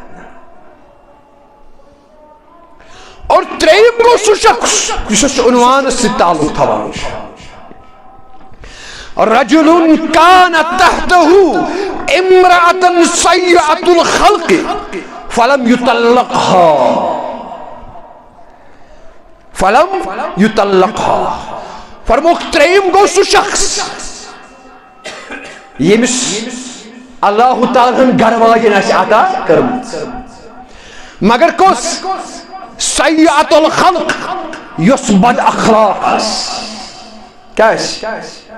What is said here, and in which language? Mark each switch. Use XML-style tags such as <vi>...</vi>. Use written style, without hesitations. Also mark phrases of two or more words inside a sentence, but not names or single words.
<ks>اور ترٛیٚیِم گوٚو سُہ شخص یُس اَسہِ عنوانس سۭتۍ تعلق تھاوان چھُ</ks> <ar>رجل كان تحته امرأة سيئة الخلق فلم</ar> <ks>يطلقها فرموک تریم گو سو شخص یمس اللہ تعالیٰ گھر واجن آسہِ عطا کٔرمٕژ مگر کۄس</ks> <ar>سیئۃ الخلق</ar> <ks>یۄس بد اخلاق آسہِ کیٛاہ آسہِ</ks>